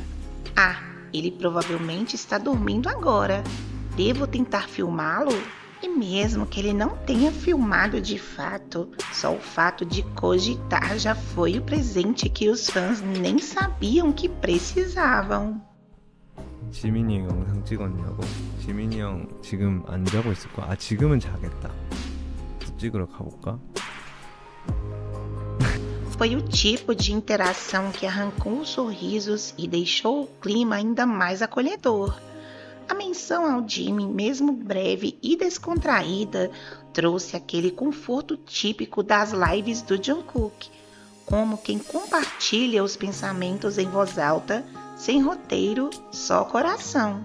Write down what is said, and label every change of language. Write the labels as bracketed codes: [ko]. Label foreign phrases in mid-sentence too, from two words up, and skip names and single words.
[pt] "Ah, ele provavelmente está dormindo agora. Devo tentar filmá-lo?" E mesmo que ele não tenha filmado de fato, só o fato de cogitar já foi o presente que os fãs nem sabiam que precisavam. [ko] 지민이 형 영상 찍었냐고? 지민이 형 지금 안 자고 있을 거야. 지금은 자겠다. 찍으러 가볼까? [pt] Foi o tipo de interação que arrancou os sorrisos e deixou o clima ainda mais acolhedor. A menção ao Jimmy, mesmo breve e descontraída, trouxe aquele conforto típico das lives do Jungkook, como quem compartilha os pensamentos em voz alta, sem roteiro, só coração.